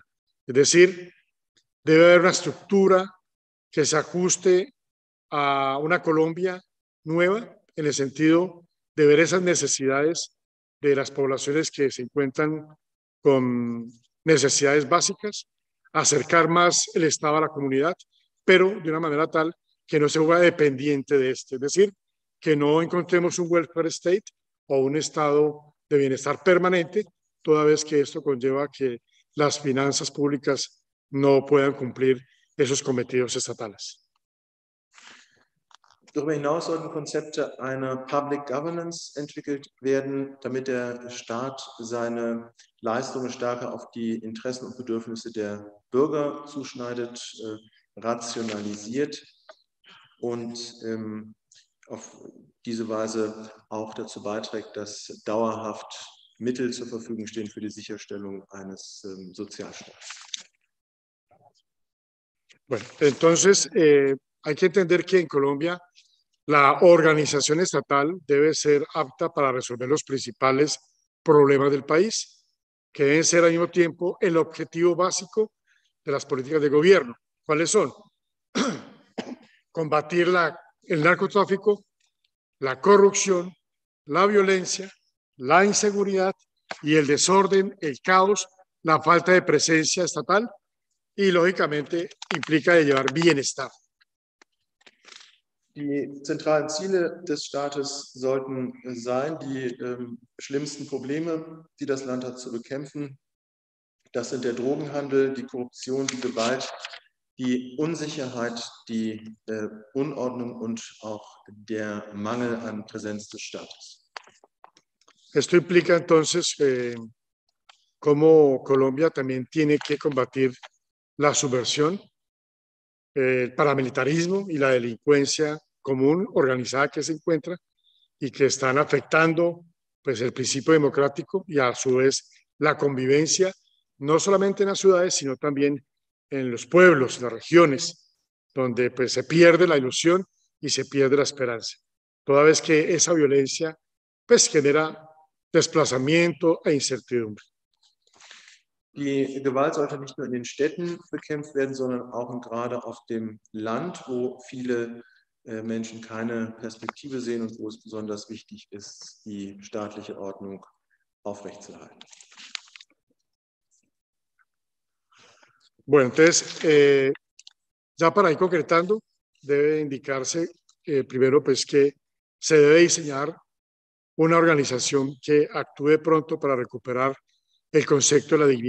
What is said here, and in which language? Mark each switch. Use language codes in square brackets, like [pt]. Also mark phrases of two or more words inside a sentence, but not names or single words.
[es] Es decir, debe haber una estructura que se ajuste a una Colombia nueva en el sentido de ver esas necesidades de las poblaciones que se encuentran con necesidades básicas, acercar más el Estado a la comunidad, pero de una manera tal que no se vuelva dependiente de este, es decir, que no encontremos un [en] welfare state [es] o un estado de bienestar permanente, toda vez que esto conlleva que las finanzas públicas no puedan cumplir esos cometidos estatales. [de] Darüber hinaus sollten Konzepte einer [en] Public Governance [de] entwickelt werden, damit der Staat seine Leistungen stärker auf die Interessen und Bedürfnisse der Bürger zuschneidet, rationalisiert und auf diese Weise auch dazu beiträgt, dass dauerhaft Mittel zur Verfügung stehen für die Sicherstellung eines Sozialstaats. [es] Bueno, entonces hay que entender que en Colombia la organización estatal debe ser apta para resolver los principales problemas del país, que deben ser al mismo tiempo el objetivo básico de las políticas de gobierno. ¿Cuáles son? Combatir el narcotráfico, la corrupción, la violencia, la inseguridad y el desorden, el caos, la falta de presencia estatal y, lógicamente, implica de llevar bienestar. [de] Die zentralen Ziele des Staates sollten sein, die schlimmsten Probleme, die das Land hat, zu bekämpfen. Das sind der Drogenhandel, die Korruption, die Gewalt, die Unsicherheit, die Unordnung und auch der Mangel an Präsenz des Staates. [es] Esto implica entonces cómo Colombia también tiene que combatir la subversión, el paramilitarismo y la delincuencia común organizada que se encuentra y que están afectando pues, el principio democrático y a su vez la convivencia, no solamente en las ciudades, sino también en los pueblos, en las regiones, donde pues, se pierde la ilusión y se pierde la esperanza. Toda vez que esa violencia pues, genera desplazamiento e incertidumbre. [de] Die Gewalt sollte nicht nur in den Städten bekämpft werden, sondern auch und gerade auf dem Land, wo viele Menschen keine Perspektive sehen und wo es besonders wichtig ist, die staatliche Ordnung aufrechtzuerhalten. [es] Bueno, entonces, ya para ir concretando, debe indicarse primero pues que se debe diseñar una organización que actúe pronto para recuperar el concepto de la dignidad